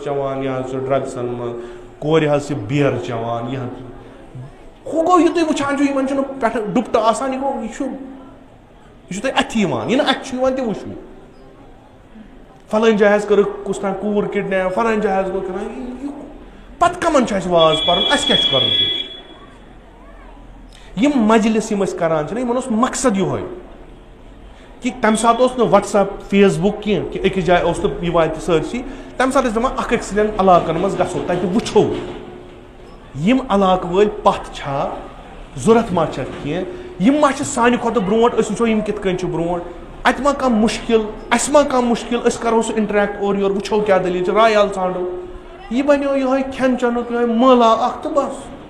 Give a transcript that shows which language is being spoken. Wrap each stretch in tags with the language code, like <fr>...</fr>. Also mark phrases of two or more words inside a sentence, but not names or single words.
<ks>چوان یہِ حظ چھُ ڈرگسن منٛز کورِ حظ چھِ بیر چوان یہِ حظ ہُہ گوٚو یہِ تُہۍ وٕچھان چھُو یِمن چھُنہٕ پٮ۪ٹھٕ ڈُپٹہٕ آسان یہِ گوٚو یہِ چھُ تۄہہِ اتھِ یِوان یہِ نہٕ اتھِ چھُ یِوان تہِ وٕچھُن فلٲنۍ جایہِ حظ کٔرٕکھ کُس تام کوٗر کِڈنیپ فلٲنۍ جایہِ حظ گوٚو کِنہٕ پتہٕ کمن چھُ اسہِ واز پرُن اسہِ کیٛاہ چھُ کرُن تیٚلہِ یِم مجلس یِم أسۍ کران چھِنہ یِمن اوس مقصد یِہوے کہ تمہ سات اس واٹس ایپ فیس بک کی کہ اکس جائے اس یہ واتہ سرسی تمہ سات دپان اخ أکۍ سٕنٛدٮ۪ن علاقن منٛز گژھو تتہِ وٕچھو یم علاقہٕ وٲلۍ پتھ چھا ضرورت ما چھکھ کینٛہہ یم ما چھِ سانہِ کھۄتہٕ برونٛٹھ أسۍ وٕچھو یم کِتھ کٔنۍ چھِ برونٛٹھ اتہِ ما کانٛہہ مُشکل اسہِ ما کانٛہہ مُشکل أسۍ کرو سُہ انٹریکٹ اورٕ یورٕ وٕچھو کیٛاہ دٔلیٖل چھِ رایال ژھانڈو یہ بنیو یِہوے کھٮ۪ن چٮ۪نُک یِہوے مٲلا اکھ تہٕ بس</ks>